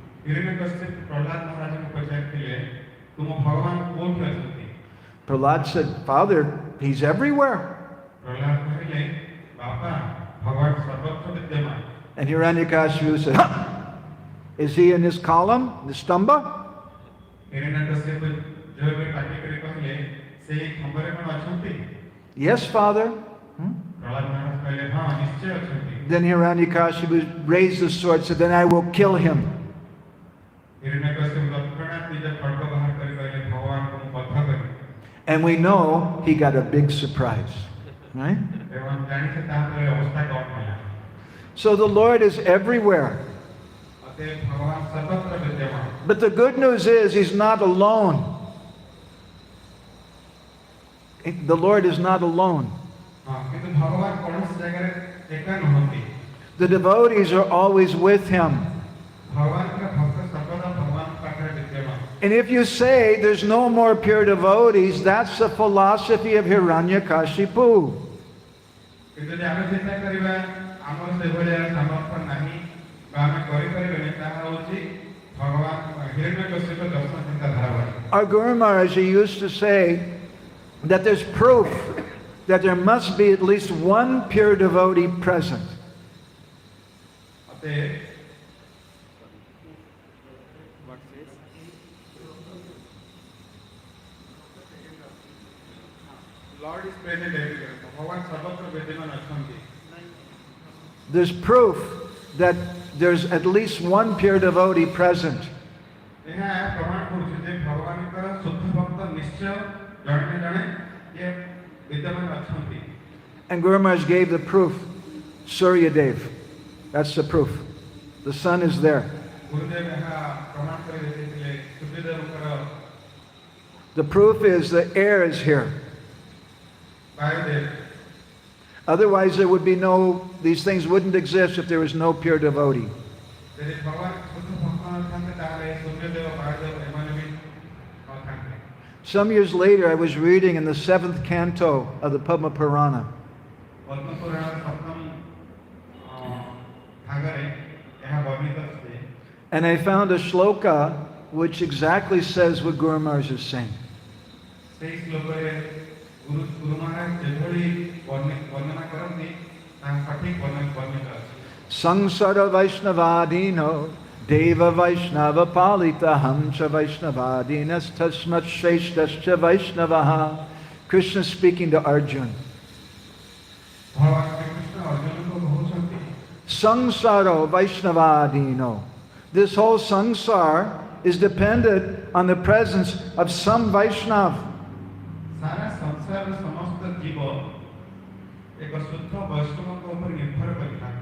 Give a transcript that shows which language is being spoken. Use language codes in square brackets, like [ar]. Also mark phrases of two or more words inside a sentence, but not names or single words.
[en] Prahlad said, Father, he's everywhere. And Hiranyakashipu said, huh? Is he in this column, the stamba? [or] ହିରଣ୍ୟକଶ୍ୟପ ଜୋର କରି ପାଟି କରି କହିଲେ ସେଇ ଖମ୍ବରେ କ'ଣ ଅଛନ୍ତି? [en] Yes, Father. [or] ପ୍ରହ୍ଲାଦ ମହାରାଜ କହିଲେ ହଁ ନିଶ୍ଚୟ ଅଛନ୍ତି। [en] Then Hiranyakashipu raised the sword and said, then I will kill him. [or] ହିରଣ୍ୟକଶ୍ୟପ ତତ୍କ୍ଷଣାତ୍ ନିଜ ଖଡ୍ଗ ବାହାର କରି କହିଲେ ଭଗବାନଙ୍କୁ ମୁଁ ବଧ କରିବି। [en] And we know he got a big surprise. Right? [or] ଏବଂ ଜାଣିଛେ ତାପରେ ଅବସ୍ଥା କ'ଣ ହେଲା। [en] So the Lord is everywhere. [or] ଅତଏବ ଭଗବାନ ସର୍ବତ୍ର ବିଦ୍ୟମାନ। [en] But the good news is he's not alone. The Lord is not alone. [or] ହଁ କିନ୍ତୁ ଭଗବାନ କୌଣସି ଜାଗାରେ ଏକା ନୁହନ୍ତି। [en] The devotees are always with him. [or] ଭଗବାନଙ୍କ ଭକ୍ତ ସର୍ବଦା ଭଗବାନଙ୍କ ପାଖରେ ବିଦ୍ୟମାନ। [en] And if you say there's no more pure devotees, that's the philosophy of Hiranyakashipu. [or] କିନ୍ତୁ ଯଦି ଆମେ ଚିନ୍ତା କରିବା ଆମର ସେଭଳିଆ ସାମର୍ଥ୍ୟ ନାହିଁ ବା ଆମେ କରିପାରିବାନି ତାହା ହେଉଛି ଭଗବାନ ହିରଣ୍ୟକଶ୍ୟପ ଦର୍ଶନ ଚିନ୍ତାଧାରା ଭଳି। [en] Our Guru Maharaj used to say that there's proof that there must be at least one pure devotee present. ଅତଏବ Lord is present everywhere. [or] ଭଗବାନ ସର୍ବତ୍ର ବିଦ୍ୟମାନ ଅଛନ୍ତି। [en] There's proof that there's at least one pure devotee present. [or] ଏହା ପ୍ରମାଣ କରୁଛି ଯେ ଭଗବାନଙ୍କର ଶୁଦ୍ଧ ଭକ୍ତ ନିଶ୍ଚୟ ଜଣେ ନା ଜଣେ ଇଏ ବିଦ୍ୟମାନ ଅଛନ୍ତି। [en] And Guru Maharaj gave the proof. Surya Dev. That's the proof. The sun is there. [or] ଗୁରୁଦେବ ଏହା ପ୍ରମାଣ କରି ଦେଇଥିଲେ ସୂର୍ଯ୍ୟଦେବଙ୍କର [en] The proof is the air is here. [or] ବାୟୁଦେବ। [en] Otherwise there would be these things wouldn't exist if there was no pure devotee. [or] ଯଦି ଭଗବାନ ଶୁଦ୍ଧ ଭକ୍ତ ନଥାନ୍ତେ ତାହେଲେ ସୂର୍ଯ୍ୟଦେବ ବାୟୁଦେବ ଏମାନେ ବି ନଥାନ୍ତେ। [en] Some years later I was reading in the 7th canto of the Padma Purana. [or] ପଦ୍ମ ପୁରାଣର ସପ୍ତମ ଭାଗରେ ଏହା ବର୍ଣ୍ଣିତ ଅଛି। [en] And I found a shloka which exactly says what Guru Maharaj is saying. [or] ସେହି ଶ୍ଲୋକରେ ଗୁରୁ ମହାରାଜ ଯେଭଳି ବର୍ଣ୍ଣନା କରନ୍ତି ତାହା ସଠିକ ବର୍ଣ୍ଣିତ ଅଛି। [sa] संसार वैष्णवाधीनो देव वैष्णव पालित हंस वैष्णवाधीनस् तस्मात् श्रेष्ठश्च वैष्णवः. [en] Krishna speaking to Arjuna. [or] ଭଗବାନ ଶ୍ରୀକୃଷ୍ଣ ଅର୍ଜୁନଙ୍କୁ କହୁଛନ୍ତି [sa] संसार वैष्णवाधीनो. [en] This whole sangsar is dependent on the presence of some Vaishnav. [or] ସାରା ସଂସାରର ସମସ୍ତ ଜୀବ ଏକ ଶୁଦ୍ଧ ବୈଷ୍ଣବଙ୍କ ଉପରେ ନିର୍ଭର କରିଥାନ୍ତି।